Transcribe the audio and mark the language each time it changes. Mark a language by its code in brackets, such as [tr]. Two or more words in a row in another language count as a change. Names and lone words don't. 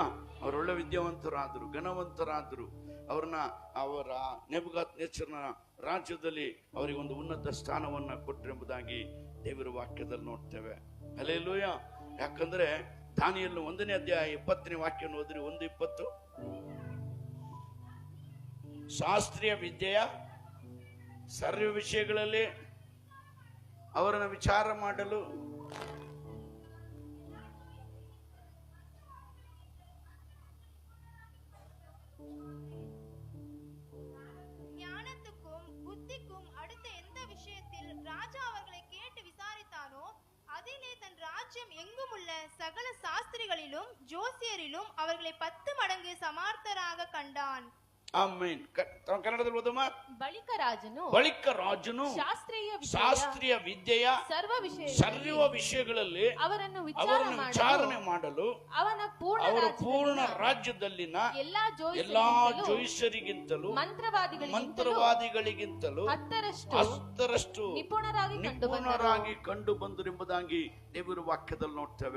[kn] ಅವರೊಳ್ಳೆ ವಿದ್ಯಾವಂತರಾದ್ರು, ಘನವಂತರಾದ್ರು. ಅವರನ್ನ ಅವರ ನೆಬೂಕದ್ನೆಚ್ಚರನ ರಾಜ್ಯದಲ್ಲಿ ಅವರಿಗೆ ಒಂದು ಉನ್ನತ ಸ್ಥಾನವನ್ನ ಕೊಟ್ಟರೆಂಬುದಾಗಿ ದೇವರ ವಾಕ್ಯದಲ್ಲಿ ನೋಡ್ತೇವೆ. ಹಲ್ಲೆಲೂಯಾ. ಯಾಕಂದ್ರೆ ದಾನಿಯೇಲನ 1ನೇ ಅಧ್ಯಾಯ 20ನೇ ವಾಕ್ಯವನ್ನು ಓದ್ರಿ. 1:20, ಶಾಸ್ತ್ರೀಯ ವಿದ್ಯೆಯ ಸರ್ವ ವಿಷಯಗಳಲ್ಲಿ ಅವರನ್ನು ವಿಚಾರ ಮಾಡಲು [ta] ஞானத்துக்கும் புத்திக்கும் அடுத்த எந்த விஷயத்தில் ராஜா அவர்களை கேட்டு விசாரித்தானோ அதிலே தன் ராஜ்யம் எங்கும் உள்ள சகல சாஸ்திரிகளிலும் ஜோசியரிலும் அவர்களை 10 மடங்கு சமார்த்தராக கண்டான். [kn] ಆಮೇನ್. ಕನ್ನಡದಲ್ಲಿ ಓದಮ್ಮ. ಬಳಿಕ ರಾಜನು ಶಾಸ್ತ್ರೀಯ ವಿದ್ಯೆಯ ಸರ್ವ ವಿಷಯಗಳಲ್ಲಿ ಅವರನ್ನು ವಿಚಾರಣೆ ಮಾಡಲು ಅವರ ಪೂರ್ಣ ರಾಜ್ಯದಲ್ಲಿನ ಎಲ್ಲಾ ಜೋಯಿಸರಿಗಿಂತಲೂ ಮಂತ್ರವಾದಿಗಳಿಗಿಂತಲೂ 10ರಷ್ಟು ನಿಪುಣರಾಗಿ ಕಂಡು ಬಂದರು ಎಂಬುದಾಗಿ ದೇವರ ವಾಕ್ಯದಲ್ಲಿ ನೋಡ್ತೇವೆ.